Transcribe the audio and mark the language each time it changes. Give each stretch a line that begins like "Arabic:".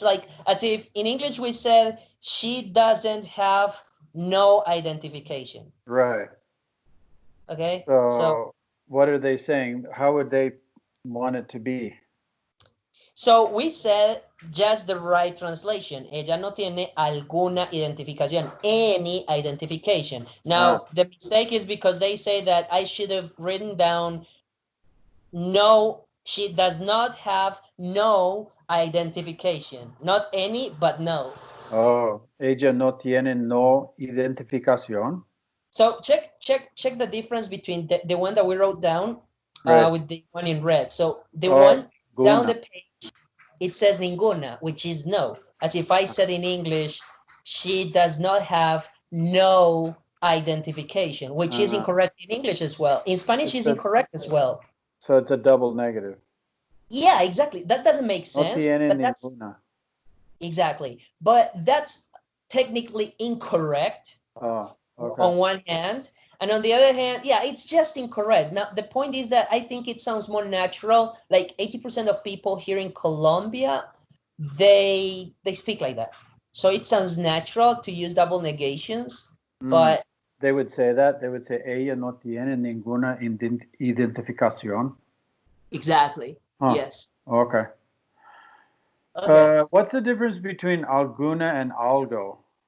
English: Like as if in English we said she doesn't have no identification. Right. Okay. So what are they saying? How would they want it to be? So we said just the right translation.
Spanish: Ella no tiene alguna identificación,
English: any identification. Now, the mistake is because they say that I should have written down no, she does not have no identification. Not any, but no.
Spanish: Oh, ella no tiene no identificación.
English: So check the difference between the one that we wrote down with the one in red. So the one down the page, it says ninguna, which is no. As if I said in English, she does not have no identification, which is incorrect in English as well. In Spanish, is incorrect as well. So it's a double negative. Yeah, exactly. That doesn't make sense.
Spanish: No tiene ninguna.
English: Exactly. But that's technically incorrect. Oh, okay. On one hand, And on the other hand, yeah, it's just incorrect. Now, the point is that I think it sounds more natural. Like 80% of people here in Colombia, they speak like that. So it sounds natural to use double negations, but they would say that. They would say,
Spanish: ella no tiene ninguna identificación.
English: exactly. Yes. Okay. Okay. What's the difference between alguna and algo?